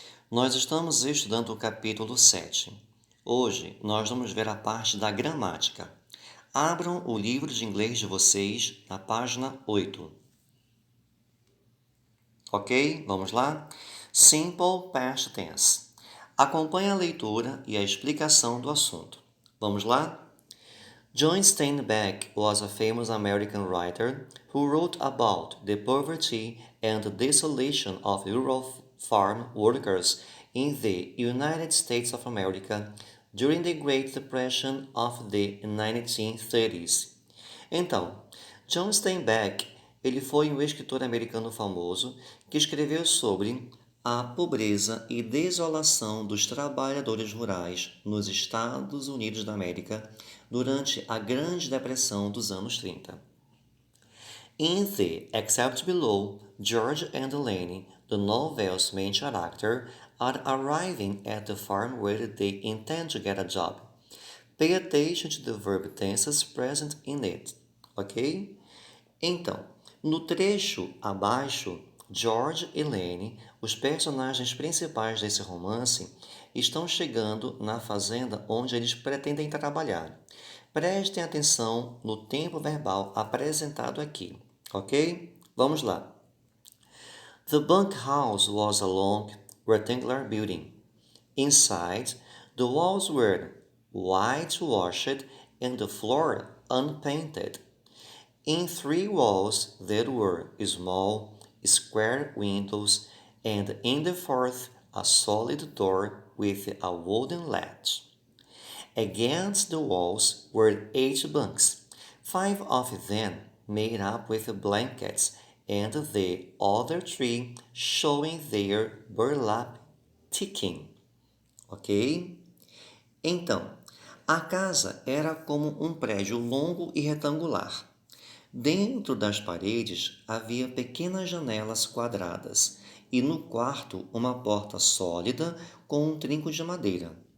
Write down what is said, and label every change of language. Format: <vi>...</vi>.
<pt>Nós estamos estudando o capítulo 7. Hoje nós vamos ver a parte da gramática. Abram o livro de inglês de vocês na página 8. Ok? Vamos lá? Simple Past Tense. Acompanhe a leitura e a explicação do assunto. Vamos lá?</pt> <en>John Steinbeck was a famous American writer who wrote about the poverty and desolation of rural farm workers in the United States of America during the Great Depression of the 1930s.</en> <pt>Então, John Steinbeck, ele foi um escritor americano famoso que escreveu sobre a pobreza e desolação dos trabalhadores rurais nos Estados Unidos da América durante a Grande Depressão dos anos 30.</pt> <en>In the Excerpt below, George and Elaine, the novel's main character, are arriving at the farm where they intend to get a job. Pay attention to the verb tenses present in it, ok?</en> <pt>Então, no trecho abaixo, George e Lane, os personagens principais desse romance, estão chegando na fazenda onde eles pretendem trabalhar. Prestem atenção no tempo verbal apresentado aqui, ok? Vamos lá.</pt> <en>The bunkhouse was a long, rectangular building. Inside, the walls were whitewashed and the floor unpainted. In three walls there were small, square windows, and in the fourth a solid door with a wooden latch. Against the walls were 8 bunks, 5 of them made up with blankets, and the other 3 showing their burlap ticking. Ok?</en> <pt>Então, a casa era como um prédio longo e retangular. Dentro das paredes havia pequenas janelas quadradas e no quarto uma porta sólida com um trinco de madeira.</pt>